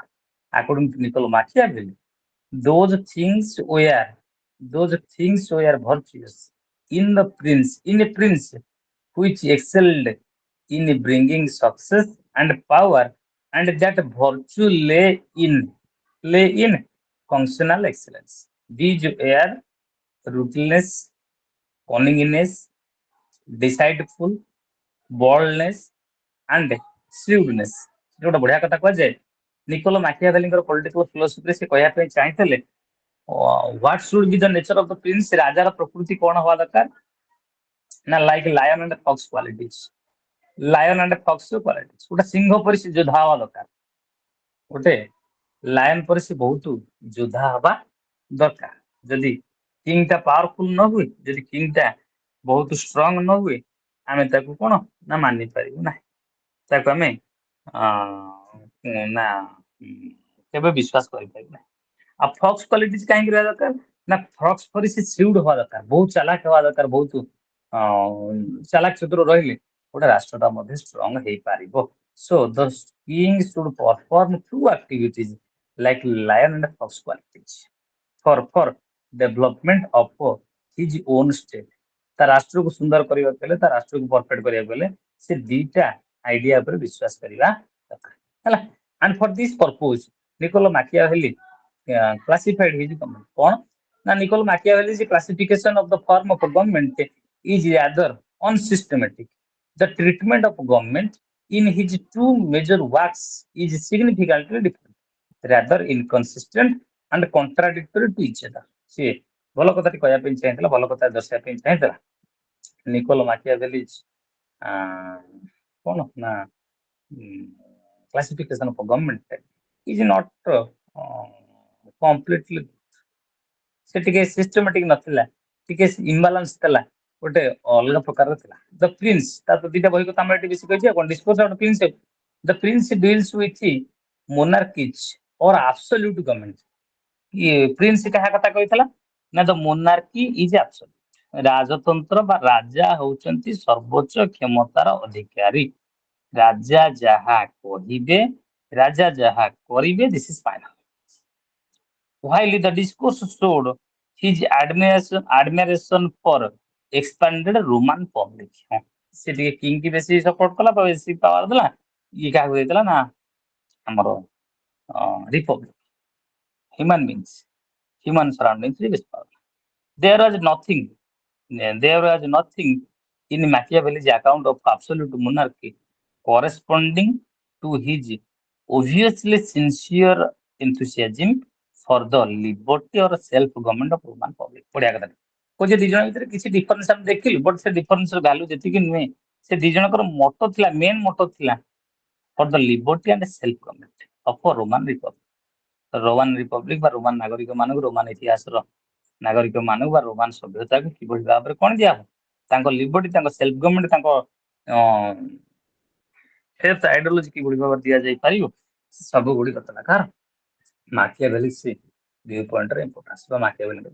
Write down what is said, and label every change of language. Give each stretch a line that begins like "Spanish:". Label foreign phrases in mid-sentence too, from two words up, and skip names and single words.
English: According to Niccolo Machiavelli, those things were virtuous in a prince which excelled in bringing success and power, and that virtue lay in functional excellence. These were ruthlessness, cunningness, decideful, boldness, and shrewdness.
Odia: ଗୋଟେ ବଢିଆ କଥା କୁହାଯାଏ ନିକୋଲୋ ମାକିଆଭେଲିଙ୍କର ପଲିଟିକାଲ ଫିଲୋସଫିରେ ସେ କହିବା ପାଇଁ ଚାହିଁଥିଲେ
English: what should be the nature of the prince?
Odia: ରାଜାର ପ୍ରକୃତି କଣ ହବା ଦରକାର ନା
English: like lion and fox qualities. Lion and fox qualities
Odia: ଗୋଟେ ସିଂହ ପରି ସେ ଯୋଦ୍ଧା ହବା ଦରକାର ଗୋଟେ ଲାୟନ ପରି ସେ ବହୁତ ଯୋଦ୍ଧା ହବା ଦରକାର ଯଦି କିଙ୍ଗ ଟା ପାୱାରଫୁଲ ନ ହୁଏ ଯଦି କିଙ୍ଗ ଟା ବହୁତ ଷ୍ଟ୍ରଙ୍ଗ ନ ହୁଏ ଆମେ ତାକୁ କଣ ନା ମାନି ପାରିବୁ ନାହିଁ ତାକୁ ଆମେ ନା କେବେ ବିଶ୍ୱାସ କରିପାରିବୁ ନାହିଁ ଆଉ
English: fox qualities
Odia: କାହିଁକି ରହିବା ଦରକାର ନା ଫକ୍ସ ପରି ସେ ସିଉଡ ହବା ଦରକାର ବହୁତ ଚାଲାକ ହବା ଦରକାର ବହୁତ ଚାଲାକ ଚତୁର ରହିଲେ ଗୋଟେ ରାଷ୍ଟ୍ରଟା ମଧ୍ୟ ଷ୍ଟ୍ରଙ୍ଗ ହେଇପାରିବ.
English: So the king should perform two activities like lion and fox qualities for development of his own state.
Odia: ତା ରାଷ୍ଟ୍ରକୁ ସୁନ୍ଦର କରିବାକୁ ହେଲେ ତା ରାଷ୍ଟ୍ରକୁ ପରଫେକ୍ଟ କରିବାକୁ ହେଲେ ସେ ଦିଟା ଆଇଡିଆ ଉପରେ ବିଶ୍ୱାସ କରିବା ଦରକାର ହେଲା
English: and for this purpose Niccolo Machiavelli classified his government
Odia: କଣ ନା
English: Niccolo Machiavelli's classification of the form of government is rather unsystematic. The treatment of government in his two major works is significantly different, rather inconsistent and contradictory to each other.
Odia: ସେ ଭଲ କଥାଟି କହିବା ପାଇଁ ଚାହିଁଥିଲା ଭଲ କଥା ଦର୍ଶାଇବା ପାଇଁ ଚାହିଁଥିଲା ନିକୋଲୋ ମାକିଆଭେଲି କଣ ନା
English: classification of government is not completely
Odia: ସେ ଟିକେ ସିଷ୍ଟମାଟିକ ନଥିଲା ଟିକେ ଇମ୍ବାଲାନ୍ସ ଥିଲା ଗୋଟେ ଅଲଗା ପ୍ରକାରର ଥିଲା ଦ ପ୍ରିନ୍ସ ତାର ଦିଟା ବହି କଥା ଆମର ଏଠି ବେଶୀ କହିଛି କଣ ଡିସ୍କୋର୍ସ ଅଫ ପ୍ରିନ୍ସ
English: The Prince deals with monarchies or absolute government
Odia: ପ୍ରିନ୍ସ କାହା କଥା କହିଥିଲା ନା
English: the monarchy is absolute
Odia: ରାଜତନ୍ତ୍ର ବା ରାଜା ହଉଛନ୍ତି ସର୍ବୋଚ୍ଚ କ୍ଷମତାର ଅଧିକାରୀ ରାଜା ଯାହା କହିବେ ରାଜା ଯାହା କରିବେ
English: this is final while the discourse showed his admiration for expanded Roman public.
Odia: ସେ ଟିକେ କିଙ୍ଗ କି ବେଶୀ ସପୋର୍ଟ କଲା ବେଶୀ ପାୱାର ଦେଲା ଇଏ କାହାକୁ ଦେଇଥିଲା ନା ଆମର
English: republic human beings human surroundings ବେଶୀ ପାୱାର there was nothing in Machiavelli's account of absolute monarchy corresponding to his obviously sincere enthusiasm for the liberty or self government of Roman public.
Odia: ବଢିଆ କଥା କହୁଛି ଦି ଜଣ ଭିତରେ କିଛି ଡିଫରେନ୍ସ ଆମେ ଦେଖିଲୁ ବଟ୍ ସେ
English: difference's value
Odia: ଯେତିକି ନୁହେଁ ସେ ଦି ଜଣଙ୍କର ମୋଟୋ ଥିଲା
English: main motto
Odia: ଥିଲା
English: for the liberty and self government of Roman Republic Roman Republic
Odia: ବା ରୋମାନ ନାଗରିକ ମାନଙ୍କୁ ରୋମାନ ଇତିହାସର ନାଗରିକ ମାନଙ୍କୁ ବା ରୋମାନ ସଭ୍ୟତାକୁ କିଭଳି ଭାବରେ କଣ ଦିଆହବ, ତାଙ୍କ ଲିବର୍ଟି, ତାଙ୍କ
English: self government,
Odia: ତାଙ୍କ
English: health ideology
Odia: କିଭଳି ଭାବରେ ଦିଆଯାଇ ପାରିବ, ସବୁ ଗୁଡିକ ଥିଲା କାହାର,
English: Machiavelli's view point's importance
Odia: ବା ମାକିଆଭେଲିଙ୍କ।